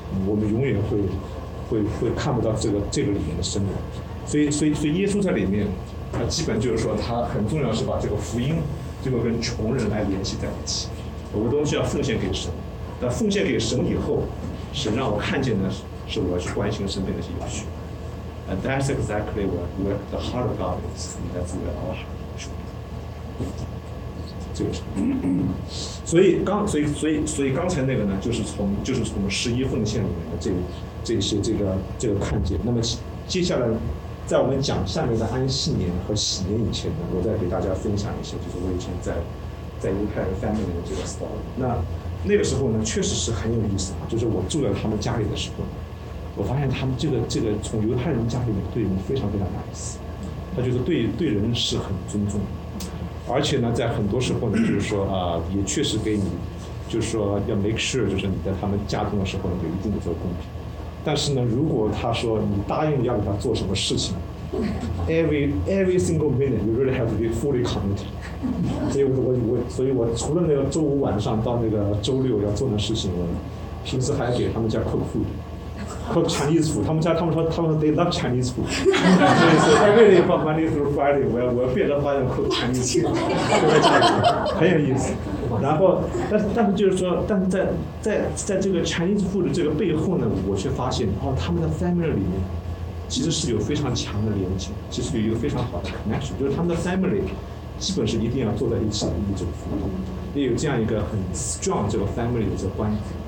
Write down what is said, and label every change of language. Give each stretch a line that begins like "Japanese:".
Chinese: 我们永远会看不到这个里面的生命，所以耶稣在里面，他基本就是说，他很重要是把这个福音，这个跟穷人来联系在一起。我的东西要奉献给神，但奉献给神以后，神让我看见的是我要去关心身边那些有需。
English: And that's exactly where the heart of God is. That's where our heart is.
Chinese: 就是，所以刚才那个呢，就是从十一奉献里面的这些看见。那么接下来，在我们讲下面的安息年和喜年以前呢，我再给大家分享一些，就是我以前在犹太人 family 的这个 story。那个时候呢，确实是很有意思啊，就是我住在他们家里的时候，我发现他们这个从犹太人家里面对人非常非常 nice， 他就是对人是很尊重的。而且呢，在很多时候呢，就是说啊、也确实给你，就是说要
English: make sure，
Chinese: 就是你在他们家中的时候呢，有一定的这个公平。但是呢，如果他说你答应要给他做什么事情，
English: every single minute you really have to be fully committed。
Chinese: 所以我除了那个周五晚上到那个周六要做的事情，我平时还给他们家 cook food。
English: Cook Chinese food，
Chinese: 他们说
English: they love Chinese food，
Chinese: 所以说
English: every day Monday through Friday，
Chinese: 我要变着花样
English: cook Chinese food，
Chinese: 很有意思。然后，但是就是说，但是在这个 Chinese food 的这个背后呢，我却发现哦，他们的 family 里面其实是有非常强的连接，其实有一个非常好的 connection， 就是他们的 family 基本是一定要坐在一起的一种服务，也有这样一个很 strong 这个 family 的这个关系。